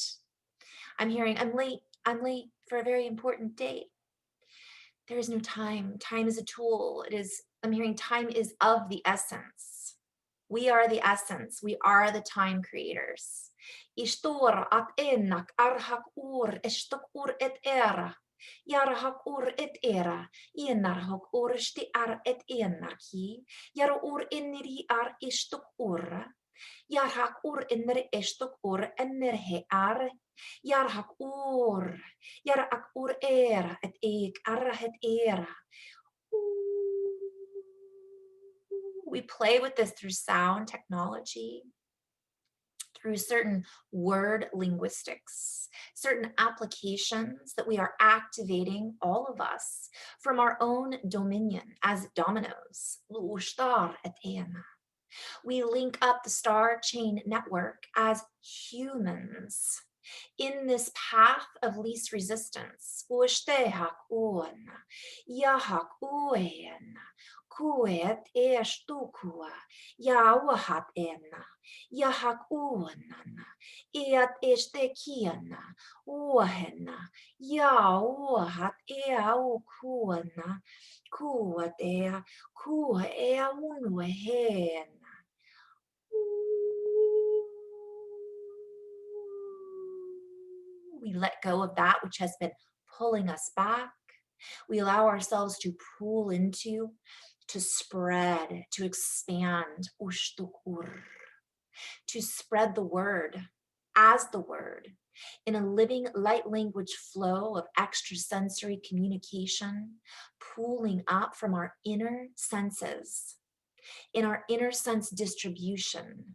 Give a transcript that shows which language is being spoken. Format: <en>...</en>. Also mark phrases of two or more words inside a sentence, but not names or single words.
<en>I'm hearing, I'm late for a very important date. There is no time. Time is a tool. I'm hearing time is of the essence. We are the essence. We are the time creators. Ishtur at enak arhak ur estuk ur et era. Yarhak ur et era. Yenarhak ur sti ar et enarki. Yar ur inniri ar istuk ur. Yarhak ur inner estuk ur enerhe ar. Yarhak ur. Yarak ur era et ek arhet era. We play with this through sound technology, through certain word linguistics, certain applications that we are activating, all of us, from our own dominion as dominoes. We link up the star chain network as humans in this path of least resistance. Kuet estukua, yawahat ena, yahak uanana, eat estekiana, uahena, yawahat eau kuana, kuat ea, kua ea unuehena. We let go of that which has been pulling us back. We allow ourselves to pull into, to spread, to expand, to spread the word as the word in a living light language flow of extrasensory communication, pulling up from our inner senses, in our inner sense distribution.</en>